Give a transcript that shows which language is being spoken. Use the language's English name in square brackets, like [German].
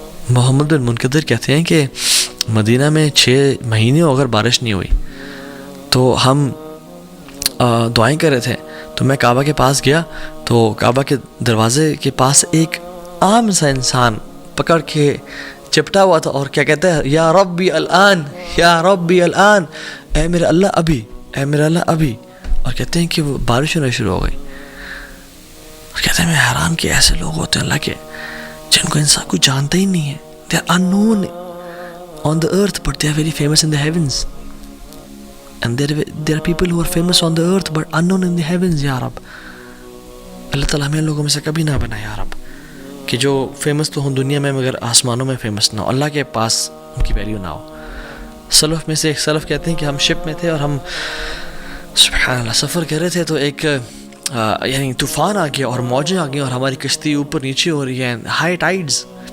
[Urdu] محمد بن منقدر کہتے ہیں کہ مدینہ میں 6 مہینے اگر بارش نہیں ہوئی تو ہم دعائیں کر رہے تھے, تو میں کعبہ کے پاس گیا, تو کعبہ کے دروازے کے پاس ایک عام سا انسان پکڑ کے چپٹا ہوا تھا, اور کیا کہتا ہے, [Arabic] یا ربی الان, یا ربی الان, [Urdu] اے میرے اللہ ابھی, اے میرے اللہ ابھی. اور کہتے ہیں کہ وہ بارش ہونا شروع ہو گئی. اور کہتے ہیں میں حیران کہ ایسے لوگ ہوتے ہیں اللہ کے جن کو انسان کو جانتا ہی نہیں ہے. [English] They are unknown on the earth but they are very famous in the heavens. And there are people who are famous on the earth but unknown in the heavens. [Urdu] یا رب اللہ تعالیٰ ہمیں لوگوں میں سے کبھی نہ بنا یا رب, کہ جو فیمس تو ہوں دنیا میں مگر آسمانوں میں فیمس نہ ہو, اللہ کے پاس ان کی ویلیو نہ ہو. سلف میں سے ایک سلف کہتے ہیں کہ ہم شپ میں تھے اور ہم سبحان اللہ سفر کر رہے تھے, تو ایک یعنی طوفان آ گیا اور موجیں آ گئیں اور ہماری کشتی اوپر نیچے ہو رہی ہے, ہائی ٹائیڈز.